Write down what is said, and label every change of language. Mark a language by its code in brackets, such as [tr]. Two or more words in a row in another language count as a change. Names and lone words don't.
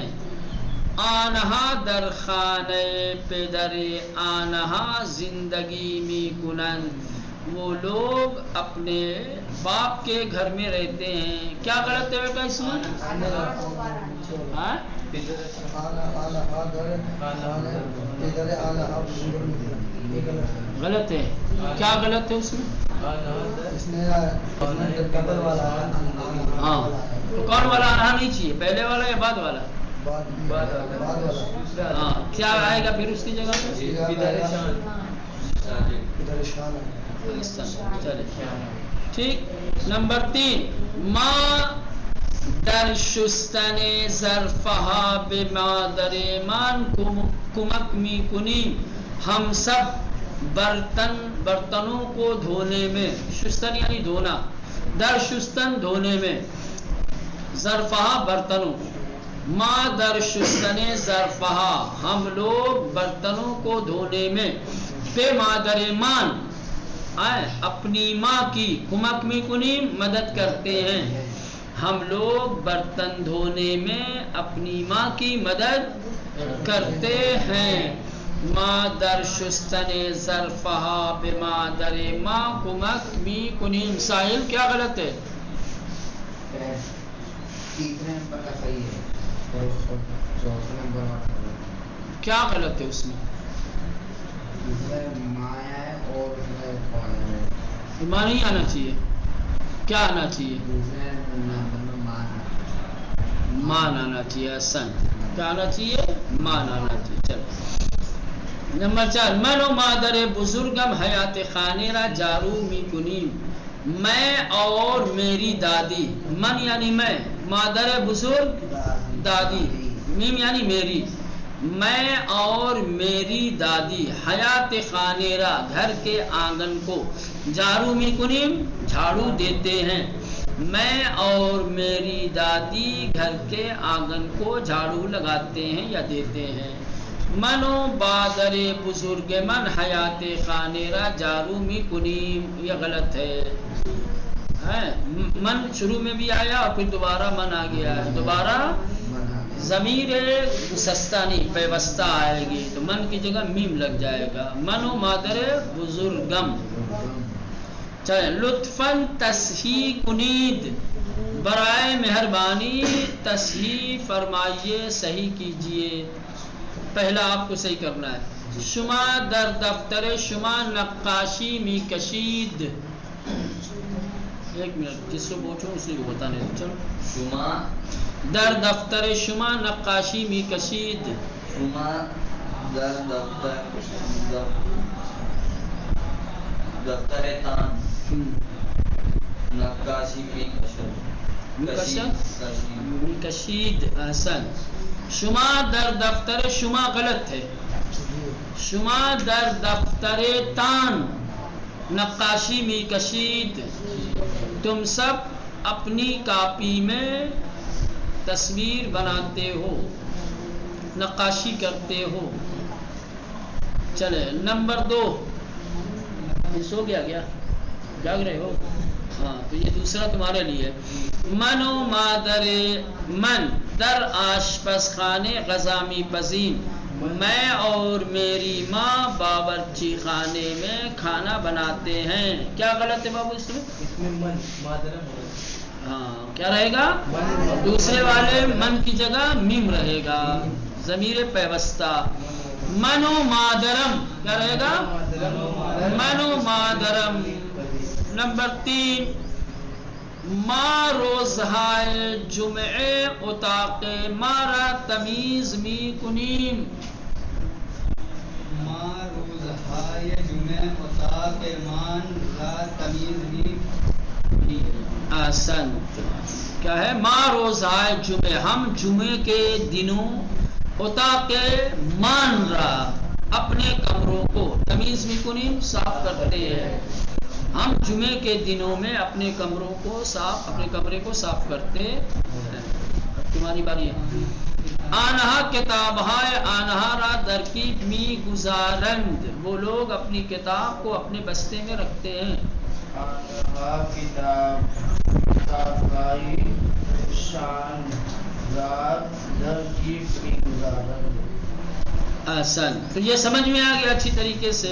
[fa] آنہا در خانہ پدر، آنہا زندگی می کنند، [ur] وہ لوگ اپنے باپ کے گھر میں رہتے ہیں. کیا غلط ہے بیٹا اس میں؟ غلط ہے. کیا غلط ہے اس میں؟ ہاں، تو کون والا آنا نہیں چاہیے، پہلے والا یا بعد والا؟ ہاں. کیا آئے گا پھر اس کی جگہ پہ؟ چلے ٹھیک. نمبر 3، [fa] ما در شستن ظرفہا بمادر مان کمک می کنیم. [ur] ہم سب برتنوں کو دھونے میں، شستن یعنی دھونا، [fa] در شستن [ur] دھونے میں، ظرفہا برتنوں، [fa] ما در شستن ظرفہا [ur] ہم لوگ برتنوں کو دھونے میں، [fa] بے مادر مان [ur] اپنی ماں کی، [fa] کمک می کنیم [ur] مدد کرتے ہیں، ہم لوگ برتن دھونے میں اپنی ماں کی مدد کرتے ہیں. [fa] ما در شستن ظرفہا بمادر ما کمک می کنیم. [ur] ساحل کیا غلط ہے؟ کیا غلط ہے اس میں؟ ماں نہیں آنا چاہیے. کیا آنا چاہیے؟ مان آنا چاہیے. احسن. کیا آنا چاہیے؟ مان آنا چاہیے. چل. نمبر 4، [fa] من و مادر بزرگم حیات خانے را جارو می کنیم. [ur] میں اور میری دادی، من یعنی میں، [fa] مادر بزرگ [ur] دادی، میم یعنی میری، میں اور میری دادی [fa] حیات خانے را [ur] گھر کے آنگن کو، [fa] جارو می کنیم [ur] جھاڑو دیتے ہیں. میں اور میری دادی گھر کے آنگن کو جھاڑو لگاتے ہیں یا دیتے ہیں. [fa] من و بادر بزرگ من حیات خانے را جارو می کنیم. [ur] یہ غلط ہے. من شروع میں بھی آیا اور پھر دوبارہ من آ گیا ہے. دوبارہ ضمیر گسستہ نہیں، پیوستہ آئے گی، تو من کی جگہ میم لگ جائے گا. [fa] من و مادر بزرگم. چلیں. لطفاً تصحیح کنید، [ur] برائے مہربانی تصحیح فرمائیے، صحیح کیجئے. پہلا آپ کو صحیح کرنا ہے. [fa] شما در دفتر شما نقاشی می کشید. [ur] ایک منٹ، جس کو پوچھو اسی کو بتانے دو. چلو. [fa] شما در دفتر شما نقاشی می کشید. شما در دفتر تان نقاشی می کشید. احسن. شما در دفتر شما [ur] غلط ہے. [fa] شما در دفتر تان نقاشی می کشید. [ur] تم سب اپنی کاپی میں تصویر بناتے ہو، نقاشی کرتے ہو. چلے نمبر 2. سو گیا کیا؟ جاگ رہے ہو؟ ہاں تو یہ دوسرا تمہارے لیے. [fa] من و مادر من در آشپز خانے غذا می پزیم. [ur] میں اور میری ماں باورچی خانے میں کھانا بناتے ہیں. کیا غلط ہے بابو اس میں؟ [fa] من مادرم. [ur] ہاں کیا رہے گا؟ دوسرے والے من کی جگہ میم رہے گا، ضمیر پیوستہ. [fa] من و مادرم [ur] کیا رہے گا؟ [fa] من و مادرم. [ur] نمبر 3. [fa] ما روزهای جمعه اتاق مارا تمیز می کنیم. ما روزهای جمعه اتاق مان را تمیز می کنیم. [ur] احسن. کیا ہے؟ [fa] ما روزهای جمعے، [ur] ہم جمعے کے دنوں [fa] اتاق مان را [ur] اپنے کمروں کو [fa] تمیز می کنیم [ur] صاف کرتے ہیں. ہم جمعے کے دنوں میں اپنے کمروں کو صاف، اپنے کمرے کو صاف کرتے ہیں. تمہاری باری ہے. [fa] آنہا کتاب ہے آنہا را درکیب می گزارند. [ur] وہ لوگ اپنی کتاب کو اپنے بستے میں رکھتے ہیں. [fa] آنہا کتاب رائی شان رات درکیب می گزارند. [ur] احسن. تو یہ سمجھ میں آ گیا اچھی طریقے سے؟